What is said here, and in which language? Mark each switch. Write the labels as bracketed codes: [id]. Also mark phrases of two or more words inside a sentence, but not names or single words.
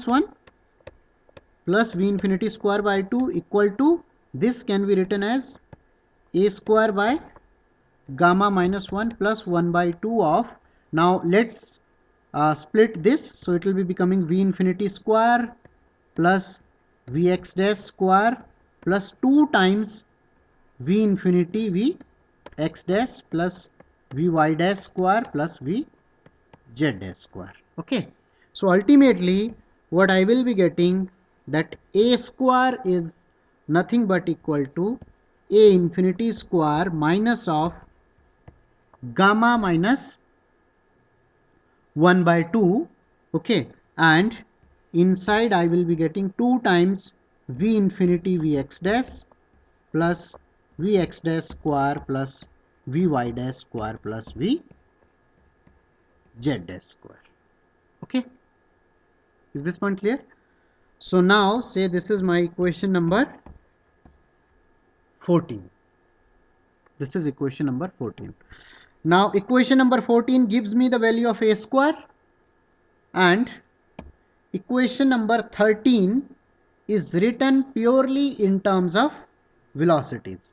[en] 1 plus v infinity square by 2 equal to, this can be written as a square by gamma minus 1 plus 1 by 2 of, now let's split this, so it will be becoming v infinity square plus vx dash square plus 2 times v infinity v x dash plus vy dash square plus v z dash square. Okay, so ultimately what I will be getting, that a square is nothing but equal to a infinity square minus of gamma minus 1 by 2. Okay, and inside I will be getting 2 times v infinity vx dash plus vx dash square plus vy dash square plus v z dash square. Okay, is this point clear? So now say this is my equation number 14. This is equation number 14. Now equation number 14 gives me the value of a square, and equation number 13 is written purely in terms of velocities.